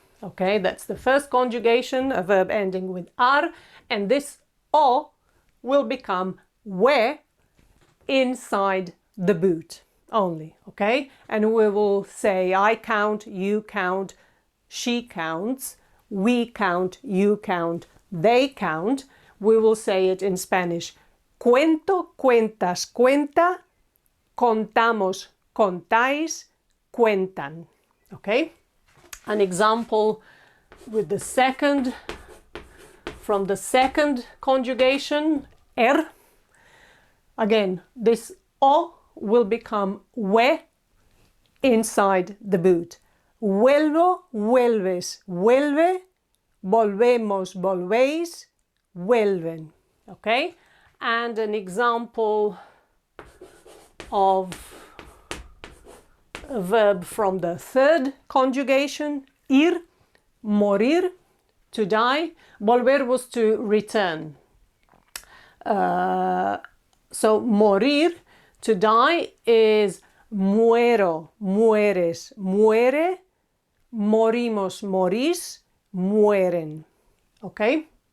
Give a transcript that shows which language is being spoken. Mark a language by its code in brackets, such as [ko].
[en] Okay, that's the first conjugation, a verb ending with ar, and this o will become we inside the boot only, okay? And we will say I count, you count, she counts, we count, you count, they count. We will say it in Spanish. [es] Cuento, cuentas, cuenta, contamos, contáis, cuentan, okay? [en] An example with the second, from the second conjugation, again, this o will become we inside the boot. [es] Vuelvo, vuelves, vuelve, volvemos, volvéis, vuelven. [en] Okay? And an example of a verb from the third conjugation, ir, morir, to die. Volver was to return. So morir, to die, is [es] muero, mueres, muere, morimos, morís, mueren. [en] Okay?